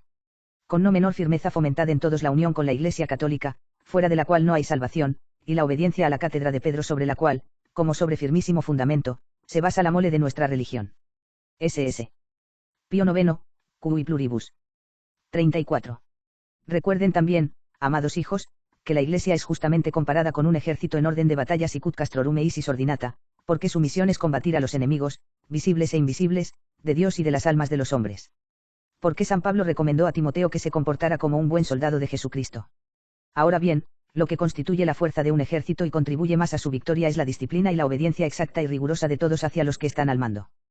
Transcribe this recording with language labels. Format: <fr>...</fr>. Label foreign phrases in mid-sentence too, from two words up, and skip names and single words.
<es>Con no menor firmeza fomentad en todos la unión con la Iglesia católica, fuera de la cual no hay salvación, y la obediencia a la cátedra de Pedro sobre la cual, como sobre firmísimo fundamento, se basa la mole de nuestra religión. S.S. Pío IX, Cui Pluribus. 34. Recuerden también, amados hijos, que la Iglesia es justamente comparada con un ejército en orden de batallas y</es> <la>castrorum eisis ordinata,</la> <es>porque su misión es combatir a los enemigos, visibles e invisibles, de Dios y de las almas de los hombres. Porque San Pablo recomendó a Timoteo que se comportara como un buen soldado de Jesucristo. Ahora bien, lo que constituye la fuerza de un ejército y contribuye más a su victoria es la disciplina y la obediencia exacta y rigurosa de todos hacia los que están al mando.</es>